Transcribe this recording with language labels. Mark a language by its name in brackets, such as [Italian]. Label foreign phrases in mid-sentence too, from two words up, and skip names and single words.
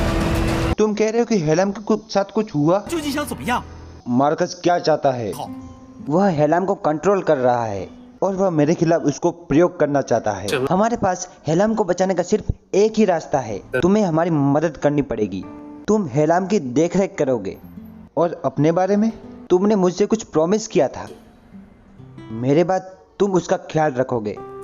[Hindi] तुम कह रहे हो कि हेलाम के साथ कुछ हुआ? [Chinese] 究竟想怎么样？ [Hindi] मार्कस क्या चाहता है? [Chinese] 好， [Hindi] वह हेलाम को कंट्रोल कर रहा है और वह मेरे खिलाफ उसको प्रयोग करना चाहता है। हमारे पास हेलाम को बचाने का सिर्फ एक ही रास्ता है। तुम्हें हमारी मदद करनी पड़ेगी। तुम हेलाम की देखरेख करोगे। और अपने बारे में? तुमने मुझसे कुछ प्रॉमिस किया था। मेरे बाद तुम उसका ख्याल रखोगे।